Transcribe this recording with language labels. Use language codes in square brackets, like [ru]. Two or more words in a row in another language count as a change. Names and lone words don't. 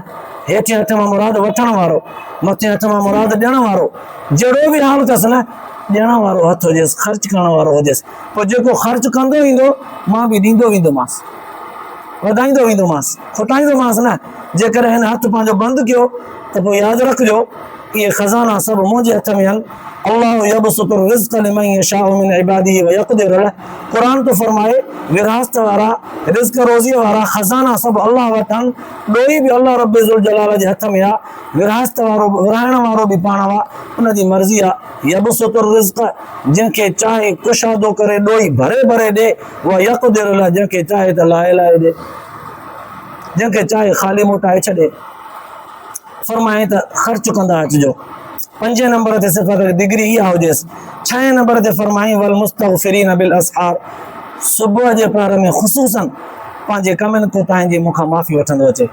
[sd] हेठिएं हथ मां मुराद वठण वारो, मथे हथ मां मुराद ॾियण वारो, जहिड़ो बि हाल अथसि न, ॾियण वारो हथ हुजेसि, ख़र्च करण वारो हुजेसि। पोइ जेको ख़र्च कंदो ईंदो, मां बि ॾींदो वेंदोमांसि, वधाईंदो वेंदोमांसि, खुटाईंदोमांसि न। जेकॾहिं हिन हथ पंहिंजो बंदि कयो त पोइ यादि रखिजो, इहे ख़ज़ाना सभु मुंहिंजे हथ में आहिनि। [ar] الله يبسط الرزق لمن يشاء من عباده ويقدر له. [sd] क़ुर थो फरमाए, विरासत वारा, रिज़्क़ रोज़ीअ वारा ख़ज़ाना सभु अल्लाह वटि आहिनि, ॾोही बि अल्लाह रब ज़ुल जलाल जे हथ में आहे, विरासत वारो विराइण वारो बि पाण आहे, उनजी मर्ज़ी आहे। [ar] يبسط الرزق, [sd] जंहिंखे चाहे कुशादो करे ॾोही भरे भरे ॾे, [ar] ويقدر له, [sd] जंहिंखे चाहे त लाहे लाहे ॾे, जंहिंखे चाहे ख़ाली मोटाए छॾे। फरमाए त ख़र्च कंदा अचिजो। 5 नंबर ते सिफ़त डिग्री इहा हुजेसि। 6 नंबर ते फरमाई [ar] والمستغفرين بالأسحار, [sd] सुबुह जे पहर में ख़ुसूसन पंहिंजे कमनि कोताहिनि जी मूंखां माफ़ी वठंदो अचे।